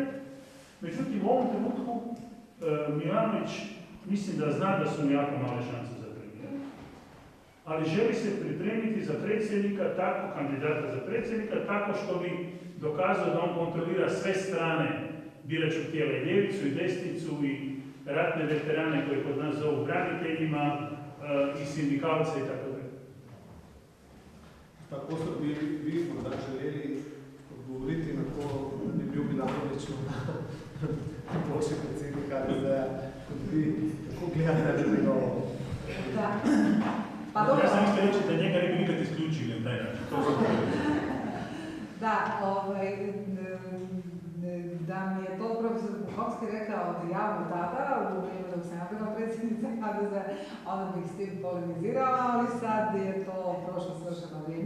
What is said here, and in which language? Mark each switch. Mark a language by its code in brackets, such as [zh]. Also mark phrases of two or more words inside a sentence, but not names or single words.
[hr] Međutim, u ovom trenutku Milanović mislim da zna da su mu jako male šanse za premijera, ali želi se pripremiti za predsjednika, tako kandidata za predsjednika, tako što bi dokazao da on kontrolira sve strane biračkog tijela, i ljevicu i desnicu i ratne veterane koje kod nas zovu braniteljima i sindikalce i tako dalje. [sl] Tako so bi vi morda želeli odgovoriti na to, da bi bil Milanović boljši predsednik HDZ-a, kot vi, kako gledate na njegovo? [hr] Ja sam isto reći da njega ne bi nikad isključili na taj način. Da, da mi je to profesor Puhovski rekao javno tada, u vrijeme dok sam ja bila predsjednica HDZ-a, onda bih s tim polemizirala, ali sad je to prošlo svršeno vrijeme.